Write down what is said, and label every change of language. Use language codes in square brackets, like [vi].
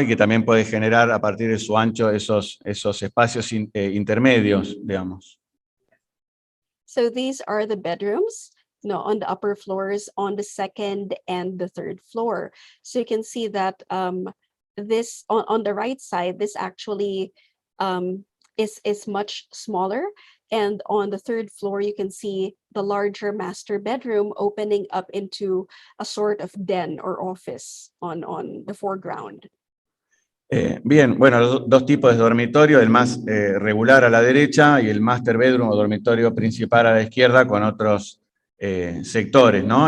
[es] Y que también puede generar a partir de su ancho esos espacios intermedios, digamos. [en] So these are the bedrooms. On the upper floors, on the second and the third floor. So you can see that this on the right side, this actually is much smaller. And on the third floor, you can see the larger master bedroom opening up into a sort of den or office on the foreground. [es] Bien, bueno, los dos tipos de dormitorio, el más regular a la derecha y el master bedroom o dormitorio principal a la izquierda con otros sectores, ¿no?